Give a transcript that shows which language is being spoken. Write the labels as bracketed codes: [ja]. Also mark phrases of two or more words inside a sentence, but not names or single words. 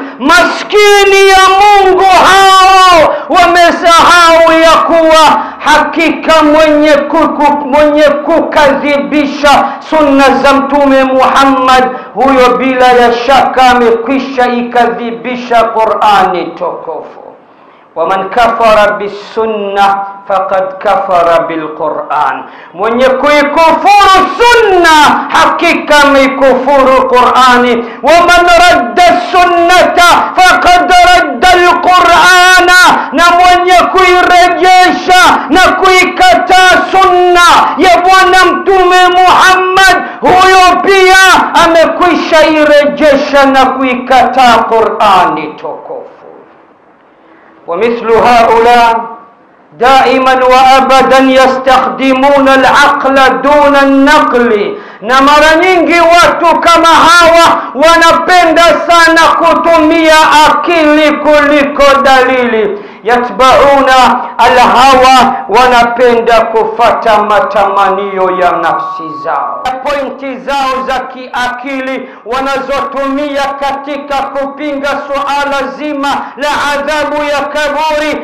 [sw] Maskini ya Mungu hao wamesahau ya kuwa hakika mwenye kukadhibisha sunna za Mtume Muhammad, huyo bila ya shaka amekwisha ikadhibisha Qur'ani tukufu. [ar] ومن كفر بالسنة فقد كفر بالقرآن. [sw] mwenye kuikufuru sunna hakika ameikufuru Qur'ani. [ar] ومن رد السنة فقد رد القرآن. [sw] na mwenye kuirejesha na kuikataa sunna ya Bwana Mtume Muhammad, huyo pia amekwisha irejesha na kuikataa Qur'ani tukufu. [ar] ومثل هؤلاء دائما وابدا يستخدمون العقل دون النقل. [sw] na mara nyingi watu kama hawa wanapenda sana kutumia akili kuliko dalili. [ar] يتبعون الهوى, [sw] wanapenda kufata matamanio ya nafsi zao. Pointi zao za kiakili wanazotumia katika kupinga suala zima la adhabu ya kaburi.